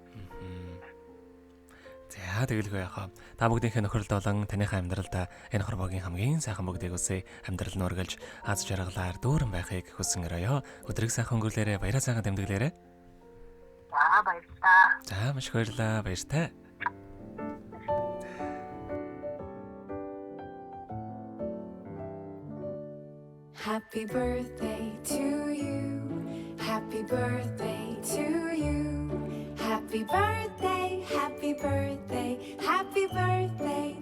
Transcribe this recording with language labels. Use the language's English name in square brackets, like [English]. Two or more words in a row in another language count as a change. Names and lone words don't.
[Mongolian] За тэгэлгүй яхаа. Та бүгдийнхээ нөхөрлөлд болон таныхаа амьдралдаа энэ хорвогийн хамгийн сайхан бүгдийг үсэ амьдрал нь үргэлж аз жаргалаар дүүрэн байхыг хүсэн өрөөё. Өдрийг сайхан өнгөрүүлээрэ, баяраа сайхан тэмдэглээрэ. За баярлалаа. За маш их баярлалаа. Баяртай. [English] Happy birthday to you. Happy birthday to you. Happy birthday, happy birthday, happy birthday